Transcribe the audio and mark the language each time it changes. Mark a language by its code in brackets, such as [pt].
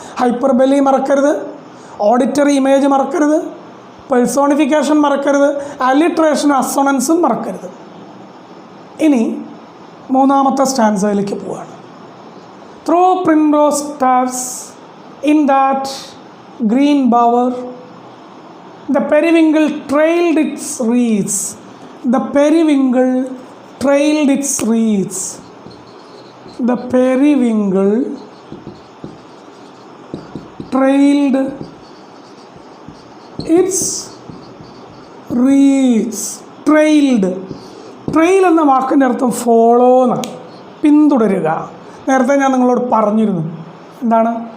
[ml] Hyperbole മറക്കരുത്, auditory image മറക്കരുത്, personification മറക്കരുത്, അലിട്രേഷനും അസോണൻസും മറക്കരുത്. ഇനി 3ാമത്തെ സ്റ്റാൻസയിലേക്ക് പോവുകയാണ്. [en] Through primrose tufts in that green bower the periwinkle trailed its wreaths. The periwinkle trailed its wreaths. The periwinkle trailed its wreaths. Trailed. [ml] Trail എന്ന വാക്കിൻ്റെ അർത്ഥം ഫോളോ എന്നാണ്, പിന്തുടരുക. നേരത്തെ ഞാൻ നിങ്ങളോട് പറഞ്ഞിരുന്നു. എന്താണ്?